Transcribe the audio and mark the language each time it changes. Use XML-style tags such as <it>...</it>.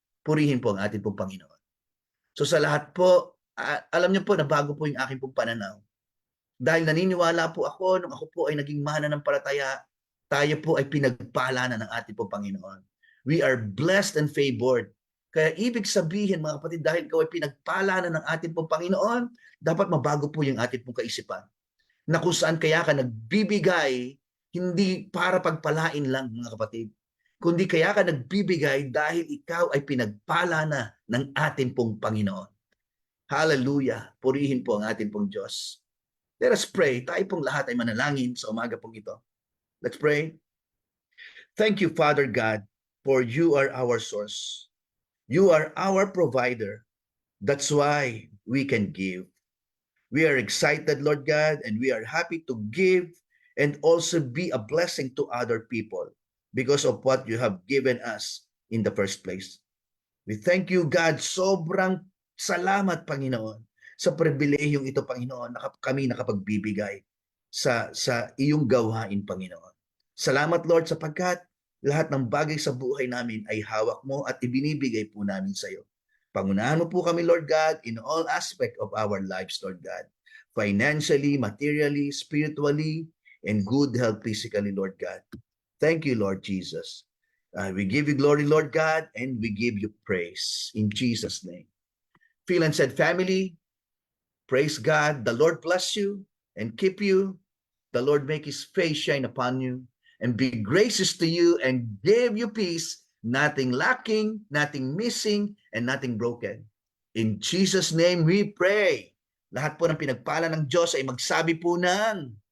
<tl>Purihin po ang ating pong Panginoon. So sa lahat po, alam niyo po na bago po yung aking pong pananaw. Dahil naniniwala po ako, nung ako po ay naging mananampalataya, tayo po ay pinagpala na ng ating pong Panginoon.</tl> <en>We are blessed and favored.</en> <tl>Kaya ibig sabihin, mga kapatid, dahil ikaw ay pinagpala na ng ating pong Panginoon, dapat mabago po yung ating pong kaisipan. Na kung saan kaya ka nagbibigay, hindi para pagpalain lang, mga kapatid. Kundi kaya ka nagbibigay dahil ikaw ay pinagpala na ng ating pong Panginoon. Hallelujah. Purihin po ang ating pong Diyos.</tl> <en>Let us pray.</en> <tl>Tayo pong lahat ay manalangin sa umaga pong ito.</tl> <en>Let's pray. Thank you, Father God, for you are our source. You are our provider. That's why we can give. We are excited, Lord God, and we are happy to give and also be a blessing to other people because of what you have given us in the first place. We thank you, God.</en> <tl>Sobrang salamat, Panginoon, sa pribilehiyong ito, Panginoon, na kami nakapagbibigay sa iyong gawain, Panginoon. Salamat, Lord, sapagkat lahat ng bagay sa buhay namin ay hawak mo at ibinibigay po namin sa iyo. Pangunahan mo po kami, Lord God,</tl> <en>in all aspect of our lives,</en> <tl>Lord God.</tl> <en>Financially, materially, spiritually, and good health physically, Lord God. Thank you, Lord Jesus. We give you glory, Lord God, and we give you praise in Jesus' name. Feel and said family, praise God. The Lord bless you and keep you. The Lord make his face shine upon you and be gracious to you and give you peace, nothing lacking, nothing missing, and nothing broken. In Jesus' name we pray.</en> <tl>Lahat po ng pinagpala ng Diyos ay magsabi po ng</tl>